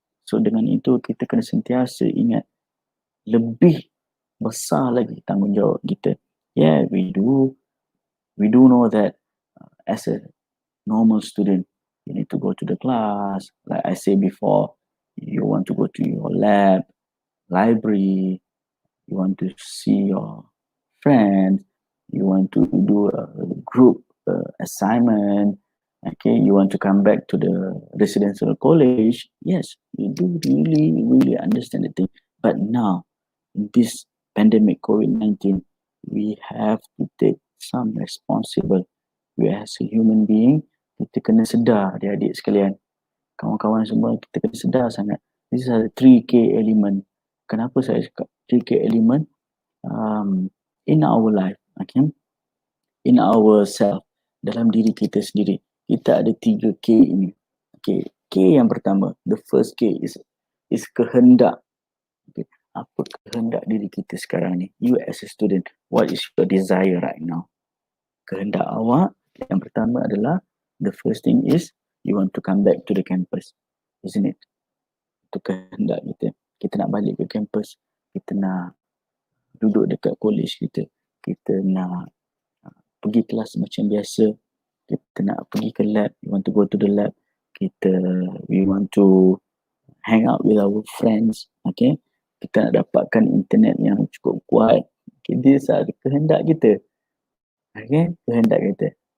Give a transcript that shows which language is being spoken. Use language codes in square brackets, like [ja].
[ms] So dengan itu kita kena sentiasa ingat lebih besar lagi tanggungjawab kita. [en] Yeah, we do know that as a normal student, you need to go to the class. Like I said before, you want to go to your lab, library, you want to see your friends, you want to do a group assignment, okay, you want to come back to the residential college. Yes, we do really, really understand the thing. But now, in this pandemic COVID-19, we have to take some responsible. We as a human being, [ms] kita kena sedar, adik-adik sekalian, kawan-kawan semua, kita kena sedar sangat. [en] This is a 3K element. [ms] Kenapa saya cakap [en] 3K element? In our life, okay? In ourself, [ms] dalam diri kita sendiri, kita ada 3K ini. [en] Okay, [ms] K yang pertama, [en] the first K is kehendak. Okay. [ms] Apa kehendak diri kita sekarang ni? [en] You as a student, what is your desire right now? [ms] Kehendak awak yang pertama adalah, [en] the first thing is you want to come back to the campus, isn't it? [ms] Itu kehendak kita. Kita nak balik ke campus, kita nak duduk dekat college kita, kita nak pergi kelas macam biasa, kita nak pergi ke lab, [en] we want to go to the lab, we want to hang out with our friends, [ms] okay, kita nak dapatkan internet yang cukup kuat, okay, [en] these are the [ms] kehendak kita, okay, kehendak kita.